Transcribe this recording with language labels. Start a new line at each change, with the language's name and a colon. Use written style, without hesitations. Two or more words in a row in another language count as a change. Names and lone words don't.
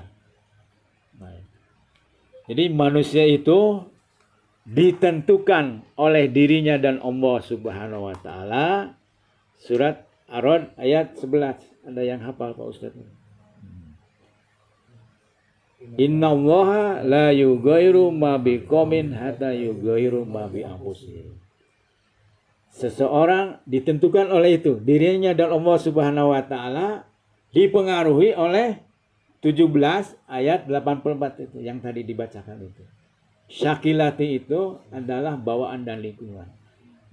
Indonesian: Nah, jadi manusia itu ditentukan oleh dirinya dan Allah
Arabic: سبحانه وتعالى.
Indonesian: Surat Ar-Ra'd ayat 11. Ada yang hafal, Pak Ustadz?
Arabic: إن الله لا يغير ما بقوم حتى يغيروا ما بأنفسهم.
Indonesian: Seseorang ditentukan oleh itu, dirinya dan Allah
Arabic: سبحانه وتعالى,
Indonesian: dipengaruhi oleh 17 ayat 84 itu yang tadi dibacakan itu. Syakilati itu adalah bawaan dan lingkungan.